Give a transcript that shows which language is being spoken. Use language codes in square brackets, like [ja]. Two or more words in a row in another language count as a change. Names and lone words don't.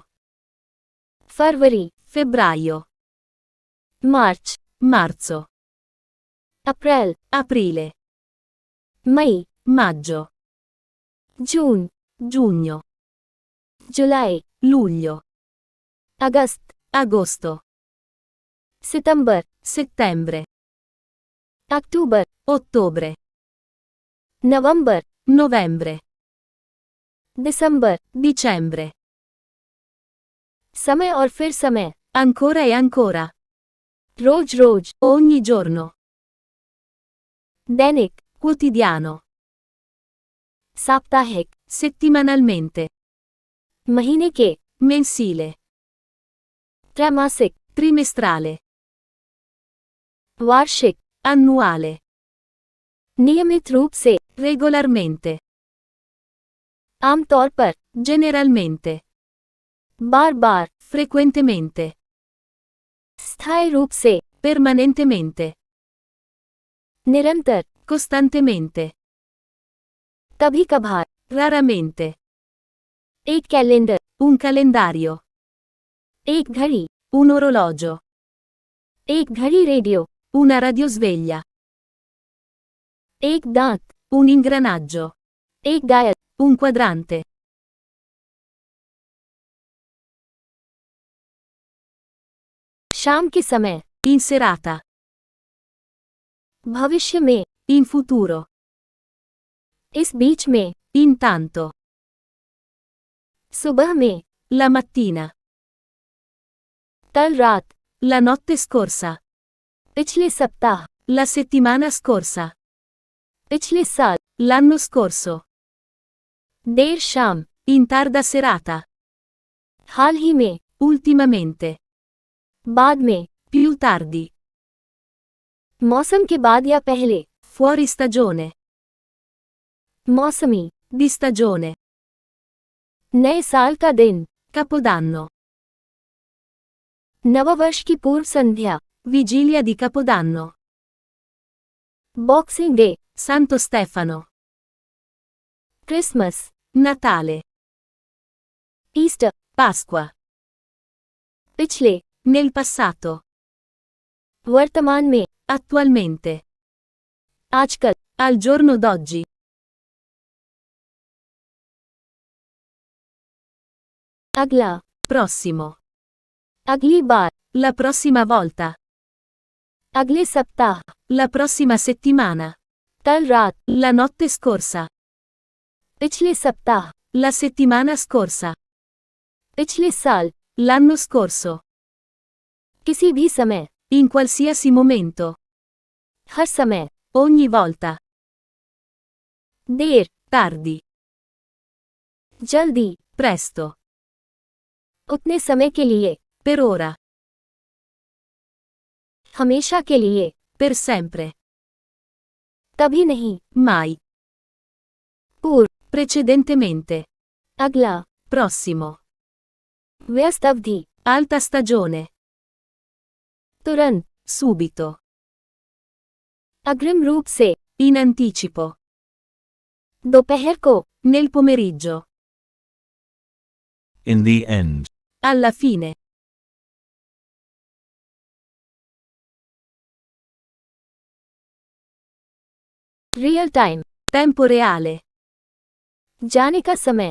[hi] फरवरी, [it] febbraio, [hi] मार्च, [it] marzo, [hi] अप्रैल, [it] aprile, [hi] मई, [it] maggio, [hi] जून, [it] giugno, [hi] जुलाई, [it] luglio, [hi] अगस्त, [it] agosto, [hi] सितंबर, [it] settembre, [hi] अक्टूबर, [it] ottobre, [hi] नवंबर, [it] novembre, [hi] दिसंबर, [it] dicembre, [hi] समय और फिर समय, [it] ancora e ancora, [hi] रोज रोज, [it] ogni giorno, [hi] दैनिक, [it] quotidiano, [hi] साप्ताहिक, [it] settimanalmente, [hi] महीने के, [it] mensile, [hi] त्रैमासिक, [it] trimestrale, [hi] वार्षिक, [it] annuale, [hi] नियमित रूप से, [it] regolarmente, [hi] आमतौर पर, [it] generalmente, [hi] बार बार, [it] frequentemente, [hi] स्थायी रूप से, [it] permanentemente, [hi] निरंतर, [it] costantemente, [hi] कभी कभार, [it] raramente, [hi] एक कैलेंडर, [it] un calendario, [hi] एक घड़ी, [it] un orologio, [hi] एक घड़ी रेडियो, [it] una radiosveglia, [hi] एक दांत, [it] un ingranaggio, [hi] एक डायल, [it] un quadrante, [hi] शाम के समय, [it] in serata, [hi] भविष्य में, [it] in futuro, [hi] इस बीच में, [it] intanto, [hi] सुबह में, [it] la mattina, [hi] कल रात, [it] la notte scorsa, [hi] पिछले सप्ताह, [it] la settimana scorsa, [hi] पिछले साल, [it] l'anno scorso, [hi] देर शाम, [it] in tarda serata, [hi] हाल ही में, [it] ultimamente, [hi] बाद में, [it] più tardi, [hi] मौसम के बाद या पहले, [it] fuori stagione, [hi] मौसमी, [it] di stagione, [hi] नए साल का दिन, [it] capodanno, [hi] नववर्ष की पूर्व संध्या, [it] vigilia di capodanno, [en] boxing day, [it] Santo Stefano, [hi] क्रिसमस, [it] Natale, [hi] ईस्टर, [it] Pasqua, [hi] पिछले, [it] nel passato, [hi] वर्तमान में, [it] attualmente, [hi] आजकल, [it] al giorno d'oggi, [hi] अगला, [it] prossimo, [hi] अगली बार, [it] la prossima volta, [hi] अगले सप्ताह, [it] la prossima settimana, [hi] कल रात, [it] la notte scorsa, [hi] पिछले सप्ताह, [it] la settimana scorsa, [hi] पिछले साल, [it] l'anno scorso, [hi] किसी भी समय, [it] in qualsiasi momento, [hi] हर समय, [it] ogni volta, [hi] देर, [it] tardi, [hi] जल्दी, [it] presto, [hi] उतने समय के लिए, [it] per ora, [hi] हमेशा के लिए, [it] per sempre, [hi] कभी नहीं, [it] mai, [hi] पूर्व, [it] precedentemente, [hi] अगला, [it] prossimo, [hi] व्यस्त अवधि, [it] alta stagione, [hi] तुरंत, [it] subito, [hi] अग्रिम रूप से, [it] in anticipo, [hi] दोपहर को, [it] nel pomeriggio, [en] In the end. [it] alla fine, [en] real time, [it] tempo reale, [hi] जाने का समय,